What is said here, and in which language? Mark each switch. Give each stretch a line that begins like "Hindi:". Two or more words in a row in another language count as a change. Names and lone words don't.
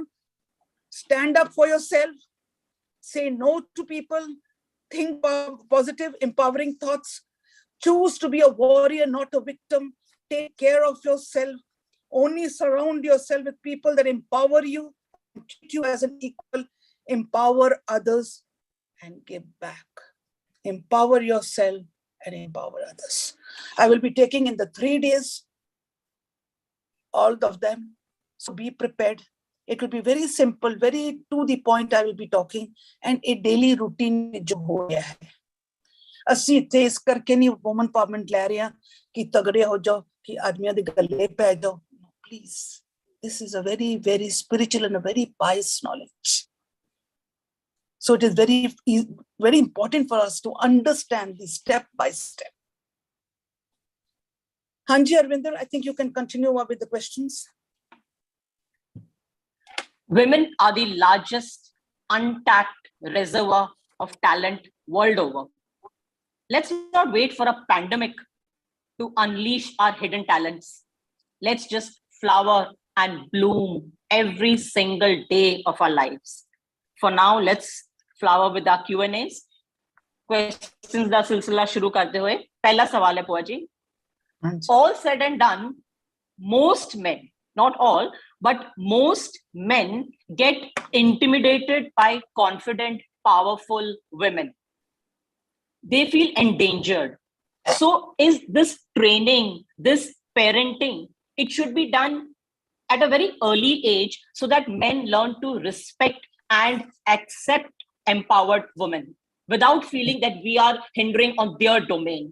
English: Stand up for yourself, say no to people, think positive, empowering thoughts, choose to be a warrior, not a victim, take care of yourself, only surround yourself with people that empower you, treat you as an equal, empower others and give back. Empower yourself and empower others. I will be taking in the 3 days, all of them. So be prepared. It will be very simple, very to the point I will be talking, and a daily routine
Hindi: जो हो गया है.
Punjabi: ਅਸੀਂ ਇੱਥੇ ਇਸ ਕਰਕੇ ਨਹੀਂ
English: woman empowerment
Punjabi: ਲੈ ਰਹੇ ਹਾਂ ਕਿ ਤਗੜੇ ਹੋ ਜਾਓ, ਕਿ ਆਦਮੀਆਂ ਦੇ ਗੱਲੇ ਪੈ ਜਾਓ.
English: Please, this is a very, very spiritual and a very pious knowledge. So it is very, very important for us to understand this step by step. Hanji Arvinder, I think you can continue with the questions. Women are the largest untapped reservoir of talent world over. Let's not wait for a pandemic to unleash our hidden talents. Let's just flower and bloom every single day of our lives. For now, let's flower with our Q&As.
Hindi: क्वेश्चन्स दा सिलसिला शुरू करते हुए. पहला सवाल है भुआ जी.
English: All said and done, most men, not all, but most men get intimidated by confident, powerful women. They feel endangered. So is this training, this parenting, it should be done at a very early age so that men learn to respect and accept empowered women without feeling that we are hindering on their domain.